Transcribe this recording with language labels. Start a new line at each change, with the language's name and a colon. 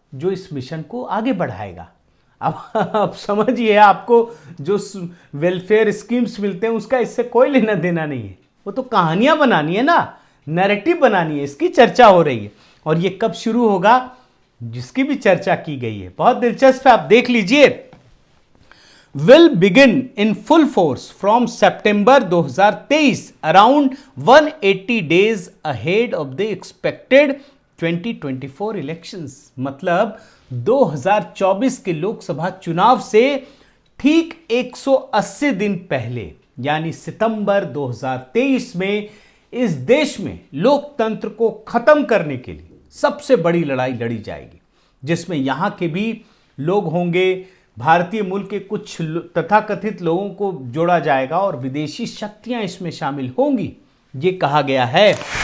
Hindi: जो इस मिशन को आगे बढ़ाएगा। अब समझिए, आपको जो वेलफेयर स्कीम्स मिलते हैं उसका इससे कोई लेना देना नहीं है, वो तो कहानियां बनानी है ना, नैरेटिव बनानी है, इसकी चर्चा हो रही है। और ये कब शुरू होगा, जिसकी भी चर्चा की गई है, बहुत दिलचस्प है, आप देख लीजिए।
English: will begin in full force from September 2023, around 180 days ahead of the expected 2024 elections।
Hindi: मतलब 2024 के लोकसभा चुनाव से ठीक 180 दिन पहले, यानी सितंबर 2023 में इस देश में लोकतंत्र को खत्म करने के लिए सबसे बड़ी लड़ाई लड़ी जाएगी, जिसमें यहां के भी लोग होंगे, भारतीय मूल के कुछ तथाकथित लोगों को जोड़ा जाएगा और विदेशी शक्तियां इसमें शामिल होंगी, ये कहा गया है।